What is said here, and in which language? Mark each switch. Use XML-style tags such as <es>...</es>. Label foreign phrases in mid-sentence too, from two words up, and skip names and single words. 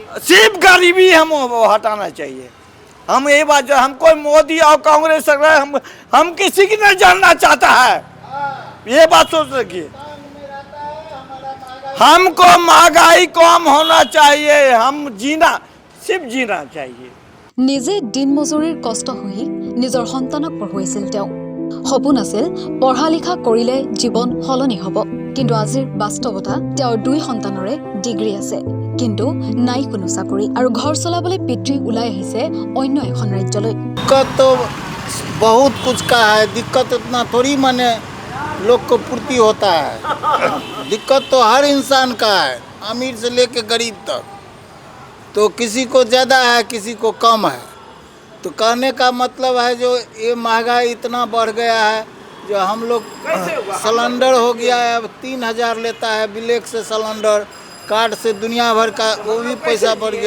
<hi>सिर्फ गरीबी हम हटाना चाहिए। हम ये बात जो हमको मोदी और कांग्रेस सरकार हम किसी की नहीं जानना चाहता है, ये बात सोच रखिए। हमको महंगाई कम होना चाहिए, हम सिर्फ जीना चाहिए।</hi> <as>নিজে দিন মজুৰিৰ কষ্ট সহি নিজৰ সন্তানক পঢ়ুৱাইছিল তেওঁ। সপোন আছিল পঢ়া লিখা কৰিলে জীৱন সলনি হ'ব, কিন্তু আজিৰ বাস্তৱতা তেওঁৰ 2 সন্তানৰে ডিগ্ৰী আছে, কিন্তু নাই কোনো চাকৰি, আৰু ঘৰ চলাবলৈ পিতৃ ওলাই আহিছে অন্য এখন ৰাজ্যলৈ।</as> <hi>दिक्कत तो बहुत कुछ का है, दिक्कत इतना थोड़ी माने लोग को पूर्ति होता है। दिक्कत तो हर इंसान का है, अमीर से लेके गरीब तक। तो किसी को ज़्यादा है, किसी को कम है। तो कहने का मतलब है जो ये महंगाई इतना बढ़ गया है, जो हम लोग सिलेंडर हो गया है, अब 3000 लेता है ब्लैक से सिलेंडर, कार्ड से दुनिया भर का वो भी पैसा बढ़ गया।</hi>